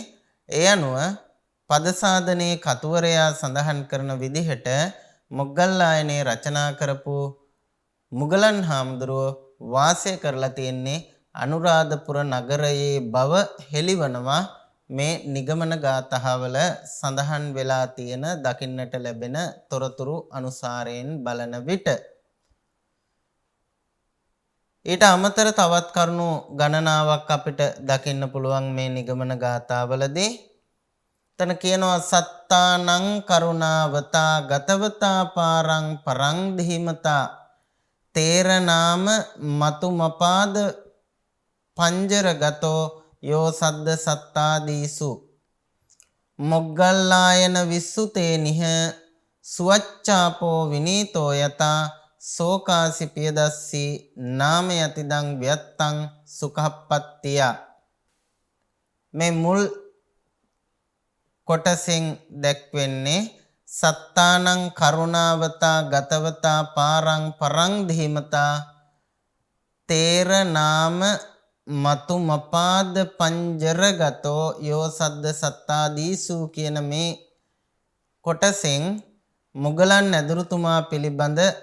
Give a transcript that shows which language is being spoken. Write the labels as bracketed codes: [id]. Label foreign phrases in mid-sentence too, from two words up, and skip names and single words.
[si] ඒ අනුව පදසාධනයේ කතුවරයා සඳහන් කරන විදිහට මොග්ගල්ලායනේ රචනා කරපු මුගලන් හාමුදුරුවෝ වාසය කරලා තියෙන්නේ අනුරාධපුර නගරයේ බව හෙළිවනවා මේ නිගමන ගාථාවල සඳහන් වෙලා තියෙන දකින්නට ලැබෙන තොරතුරු අනුසාරයෙන් බලන විට. ඊට අමතර තවත් කරුණු ගණනාවක් අපිට දකින්න පුළුවන් මේ නිගමන ගාථාවලදී. තන කියනවා [pi] සත්තානං කරුණාවතා ගතවතා පාරං පරං දීමතා තේරනාම මතුමපාද පංජරගතෝ යෝ සද්ද සත්තාදීසු මොග්ගල්ලායන විස්සුතේ නිහ සුවච්චාපෝ විනීතෝ යතා සෝකාසි පියදස්සි නාම යතිදං ව්‍යත්තං සුඛප්පත්තිය. [si] මේ මුල් කොටසෙන් දැක්වෙන්නේ [pi] සත්තානං කරුණාවතා ගතවතා පාරං පරං දීමතා තේර නාම මතු මපාද පංජරගතෝ යෝ සද්ද සත්තාදීසු [si] කියන මේ කොටසෙන් මුගලන් ඇදුරුතුමා පිළිබඳ